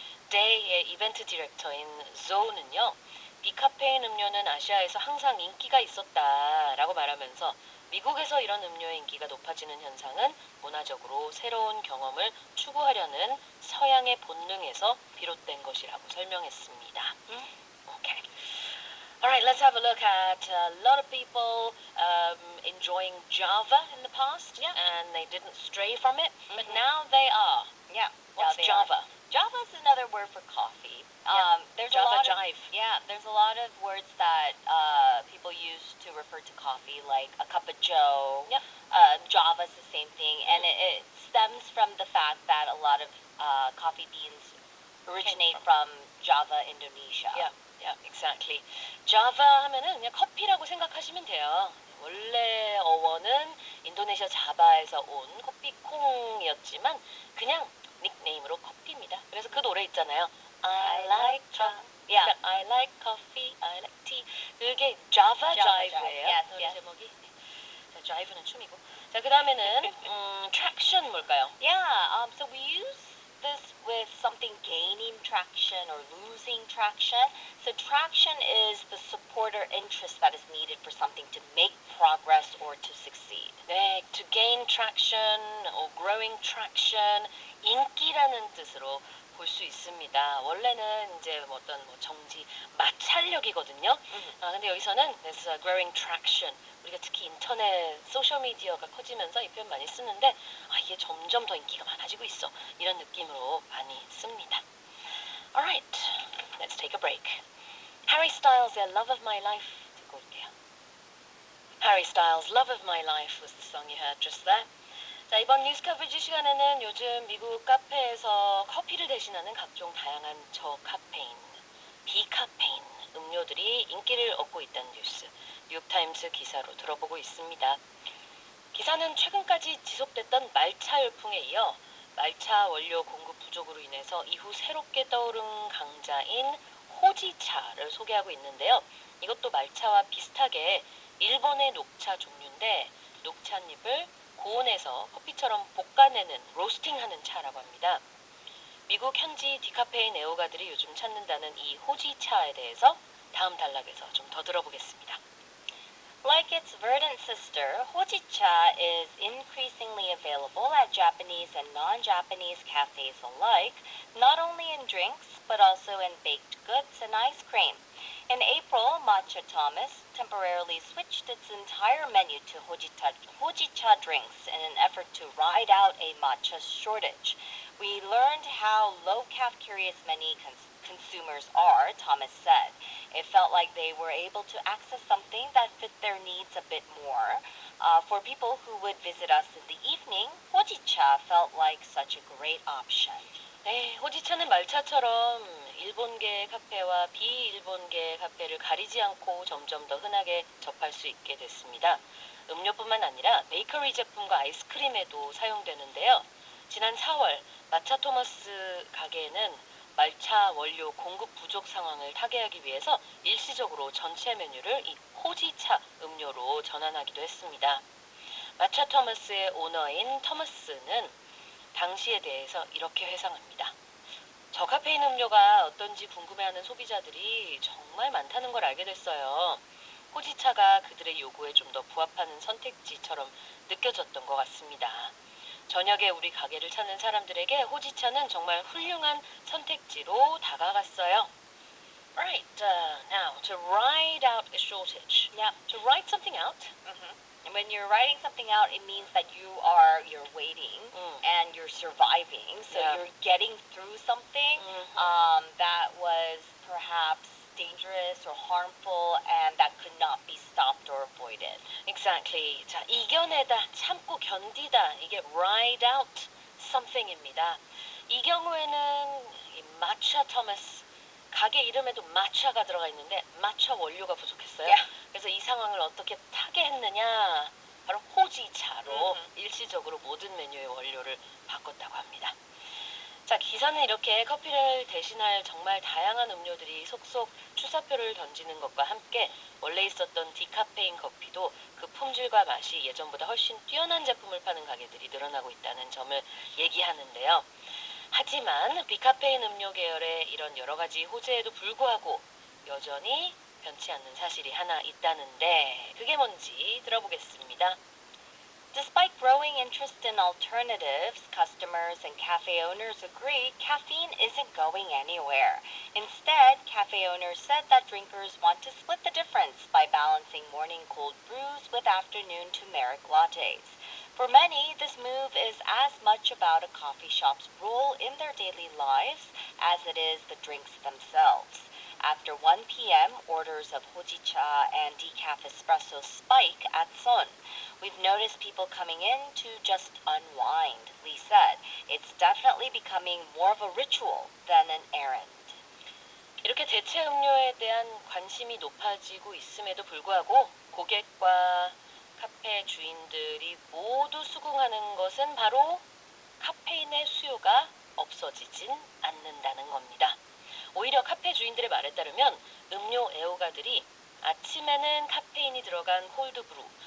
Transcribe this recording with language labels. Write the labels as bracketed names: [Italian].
[Korean] 데이의 이벤트 디렉터인 조우는요. 디카페인 음료는 아시아에서 항상 인기가 있었다라고 말하면서 미국에서 이런 음료의 인기가 높아지는 현상은 문화적으로 새로운 경험을 추구하려는 서양의 본능에서 비롯된 것이라고 설명했습니다. [English] Okay. All right, let's have a look at a lot of people enjoying Java in the past, and they didn't stray from it, but now they are. Yeah. What's Java? Java is another word for coffee. There's Java jive. There's a lot of words that people use to refer to coffee, like a cup of Joe. Yep. Java's the same thing, and it stems from the fact that a lot of coffee beans originate from Java, Indonesia. Yeah, exactly. [Korean] Java 하면은 그냥 커피라고 생각하시면 돼요. 원래 어원은 인도네시아 자바에서 온 커피콩이었지만 그냥 닉네임으로 커피입니다. 그래서 그 노래 있잖아요. [English] I like Yeah. I like coffee, I like tea. [Korean] 그게 Java Jive예요. [English] Yes, [Korean] 노래 [English] yes. [Korean] 제목이. 자, Jive는 춤이고. 자, 그 다음에는 traction 뭘까요? [English] Yeah. So we use this with something gaining traction or losing traction. So traction is the support or interest that is needed for something to make progress or to succeed. [Korean] 네, [English] to gain traction or growing traction, [Korean] 인기라는 뜻으로 볼 수 있습니다. 원래는 이제 어떤 정지, 마찰력이거든요. 근데 여기서는 [English] this growing traction. [Korean] 우리가 특히 인터넷, 소셜 미디어가 커지면서 이 표현 많이 쓰는데 이게 점점 더 인기가 많아지고 있어. 이런 느낌으로 많이 씁니다. [English] Alright, let's take a break. Harry Styles, Love of My Life [Korean] 듣고 올게요. [English] Harry Styles, Love of My Life was the song you heard just there. [Korean] 자, 이번 뉴스 커버리지 시간에는 요즘 미국 카페에서 커피를 대신하는 각종 다양한 저카페인, 비카페인 음료들이 인기를 얻고 있다는 뉴스, 뉴욕타임스 기사로 들어보고 있습니다. 기사는 최근까지 지속됐던 말차 열풍에 이어 말차 원료 공급 부족으로 인해서 이후 새롭게 떠오른 강자인 호지차를 소개하고 있는데요. 이것도 말차와 비슷하게 일본의 녹차 종류인데 녹찻잎을 고온에서 커피처럼 볶아내는 로스팅하는 차라고 합니다. 미국 현지 디카페인 애호가들이 요즘 찾는다는 이 호지차에 대해서 다음 단락에서 좀 더 들어보겠습니다. [English] Like its verdant sister, hojicha is increasingly available at Japanese and non-Japanese cafes alike, not only in drinks, but also in baked goods and ice cream. In April, Matcha Thomas temporarily switched its entire menu to hojicha drinks in an effort to ride out a matcha shortage. We learned how low-calf curious many consumers are, Thomas said. It felt like they were able to access something that fit their needs a bit more. For people who would visit us in the evening, hojicha felt like such a great option. [Korean] 네, 호지차는 말차처럼 일본계 카페와 비일본계 카페를 가리지 않고 점점 더 흔하게 접할 수 있게 됐습니다. 음료뿐만 아니라 베이커리 제품과 아이스크림에도 사용되는데요. 지난 4월 마차 토머스 가게에는 말차 원료 공급 부족 상황을 타개하기 위해서 일시적으로 전체 메뉴를 이 호지차 음료로 전환하기도 했습니다. 마차 토머스의 오너인 토머스는 당시에 대해서 이렇게 회상합니다. 저카페인 음료가 어떤지 궁금해하는 소비자들이 정말 많다는 걸 알게 됐어요. 호지차가 그들의 요구에 좀 더 부합하는 선택지처럼 느껴졌던 것 같습니다. 저녁에 우리 가게를 찾는 사람들에게 호지차는 정말 훌륭한 선택지로 다가갔어요. [English] Right, now to ride out a shortage. Yeah. To ride something out. And when you're writing something out, it means that you're waiting and you're surviving. So Yeah. you're getting through something that was perhaps dangerous or harmful and that could not be stopped or avoided. Exactly. [Korean] 자, 이겨내다, 참고 견디다. 이게 [English] ride out something [Korean] 입니다. 이 경우에는 이 마차 토머스 가게 이름에도 마차가 들어가 있는데 마차 원료가 부족했어요. [English] Yeah. [Korean] 그래서 이 상황을 어떻게 타개했느냐? 바로 호지차로 일시적으로 모든 메뉴의 원료를 바꿨다고 합니다. 자, 기사는 이렇게 커피를 대신할 정말 다양한 음료들이 속속 출사표를 던지는 것과 함께 원래 있었던 디카페인 커피도 그 품질과 맛이 예전보다 훨씬 뛰어난 제품을 파는 가게들이 늘어나고 있다는 점을 얘기하는데요. 하지만 비카페인 음료 계열의 이런 여러 가지 호재에도 불구하고 여전히 변치 않는 사실이 하나 있다는데 그게 뭔지 들어보겠습니다. [English] Despite growing interest in alternatives, customers and cafe owners agree caffeine isn't going anywhere. Instead, cafe owners said that drinkers want to split the difference by balancing morning cold brews with afternoon turmeric lattes. For many, this move is as much about a coffee shop's role in their daily lives as it is the drinks themselves. After 1 p.m., orders of hojicha and decaf espresso spike at Sun. We've noticed people coming in to just unwind, Lee said. It's definitely becoming more of a ritual than an errand. [Korean] 이렇게 대체 음료에 대한 관심이 높아지고 있음에도 불구하고 고객과 카페 주인들이 모두 수긍하는 것은 바로 카페인의 수요가 없어지진 않는다는 겁니다. 오히려 카페 주인들의 말에 따르면 음료 애호가들이 아침에는 카페인이 들어간 콜드브루,